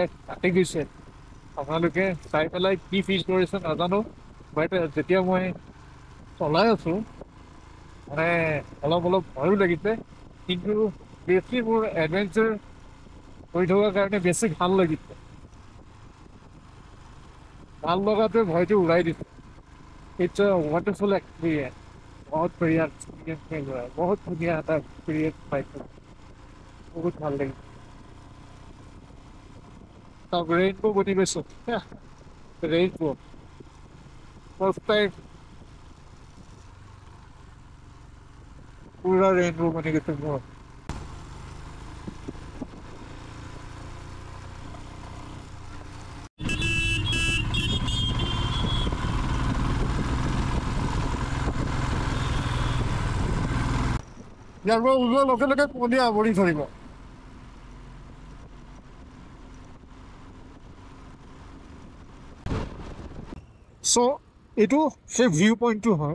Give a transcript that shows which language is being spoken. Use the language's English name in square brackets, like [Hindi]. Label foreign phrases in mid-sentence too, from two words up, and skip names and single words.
[Assamese] কাটি গৈছে আপোনালোকে চাই পেলাই কি ফিল কৰিছে নাজানো বাট যেতিয়া মই চলাই আছো মানে অলপ ভয়ো লাগিছে কিন্তু বেছি মোৰ এডভেঞ্চাৰ কৰি থকাৰ কাৰণে বেছি ভাল লাগিছে ভাল লগাটোৱে ভয়টো উৰাই দিছে [English] it's a wonderful experience [Hindi] बहुत बढ़िया एक्सपीरियंस मिल रहा है बहुत बढ़िया आता एक्सपीरियंस पाइप बहुत [Assamese] ভাল লাগিছে [Hindi] तब रेनबो बनी गई रेनबो [English] first time [Hindi] पूरा रेनबो बनी गई बहुत [Assamese] ইয়াৰ পৰা ওলোৱাৰ লগে লগে কুঁৱলীয়ে আৱৰি ধৰিব চ' এইটো সেই ভিউ পইণ্টটো হয়